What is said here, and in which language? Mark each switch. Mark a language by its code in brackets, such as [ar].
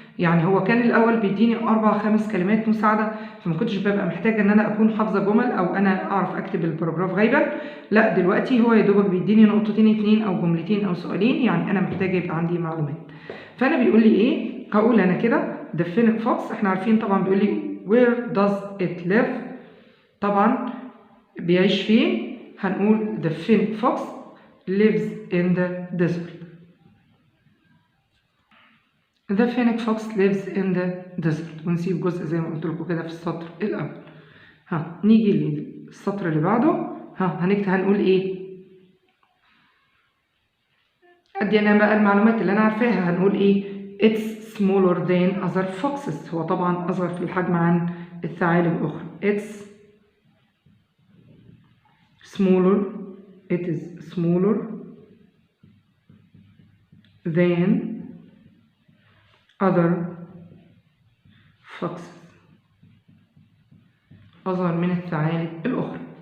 [ar] يعني هو كان الاول بيديني 4 5 كلمات مساعده، فما كنتش ببقى محتاجه ان انا اكون حافظه جمل او انا اعرف اكتب الباراجراف غيبا. لا دلوقتي هو يا دوبك بيديني نقطتين 2 او جملتين او سؤالين، يعني انا محتاجه يبقى عندي معلومات. فانا بيقول لي ايه؟ هقول انا كده [en] the phoenix fox. [ar] احنا عارفين طبعا بيقول لي [en] where does it live، [ar] طبعا بيعيش فين. هنقول [en] the phoenix fox lives in the desert. The phoenix fox lives in the desert. [ar] ونسيب جزء زي ما قلت لكم كده في السطر الأول. نيجي للسطر اللي بعده. هنقول إيه؟ أدي أنا بقى المعلومات اللي أنا عارفاها. هنقول إيه؟ [en] It's smaller than other foxes. [ar] هو طبعا أصغر في الحجم عن الثعالب الأخرى. [en] It's smaller. It is smaller than other foxes. [ar] أصغر من الثعالب الأخرى.